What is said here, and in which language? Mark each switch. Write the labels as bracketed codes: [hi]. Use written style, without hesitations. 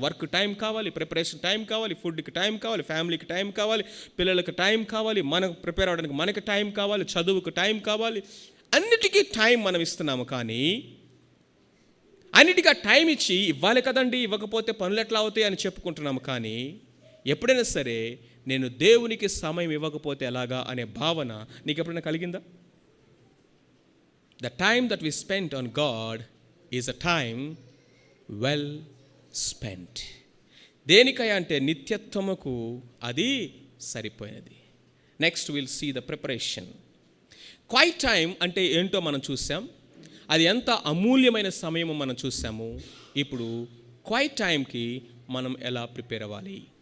[te] Work time కావాలి, preparation time కావాలి, ఫుడ్కి టైం కావాలి, ఫ్యామిలీకి టైం కావాలి, పిల్లలకి టైం కావాలి, మనకు ప్రిపేర్ అవ్వడానికి మనకి టైం కావాలి, చదువుకు టైం కావాలి. అన్నిటికీ టైం మనం ఇస్తున్నాము. కానీ అన్నిటికీ టైం ఇచ్చి ఇవ్వాలి కదండి, ఇవ్వకపోతే పనులు ఎట్లా అవుతాయి అని చెప్పుకుంటున్నాము. కానీ ఎప్పుడైనా సరే నేను దేవునికి సమయం ఇవ్వకపోతే ఎలాగా అనే భావన నీకు ఎప్పుడైనా కలిగిందా? [en] The time that we spent on God is a time well spent. [te] దేనికై అంటే నిత్యత్వముకు అది సరిపోయినది. [en] Next will see the preparation. [te] Quiet time అంటే ఏంటో మనం చూసాం. అది ఎంత అమూల్యమైన సమయమో మనం చూసాము. ఇప్పుడు క్వైట్ టైంకి మనం ఎలా ప్రిపేర్ అవ్వాలి?